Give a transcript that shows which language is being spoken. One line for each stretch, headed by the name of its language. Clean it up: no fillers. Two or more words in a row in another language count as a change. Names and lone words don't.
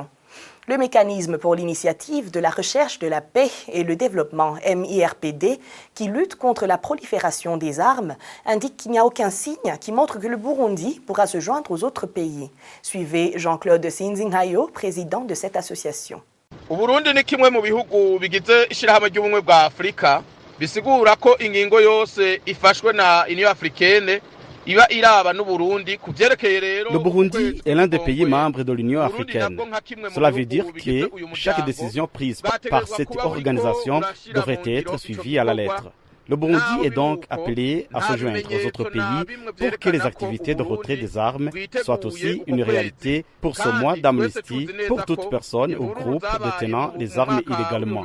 French: Le mécanisme pour l'initiative de la recherche de la paix et le développement, MIRPD, qui lutte contre la prolifération des armes, indique qu'il n'y a aucun signe qui montre que le Burundi pourra se joindre aux autres pays. Suivez Jean-Claude Sinzinhayo, président de cette association.
Rundi: Uburundi ni kimwe mu bihugu bigize ishirahamwe ry'ubumwe bwa Afrika bisigura ko ingingo yose ifashwe na Union africaine.
French: Le Burundi est l'un des pays membres de l'Union africaine. Cela veut dire que chaque décision prise par cette organisation devrait être suivie à la lettre. Le Burundi est donc appelé à se joindre aux autres pays pour que les activités de retrait des armes soient aussi une réalité pour ce mois d'amnistie pour toute personne ou groupe détenant les armes illégalement.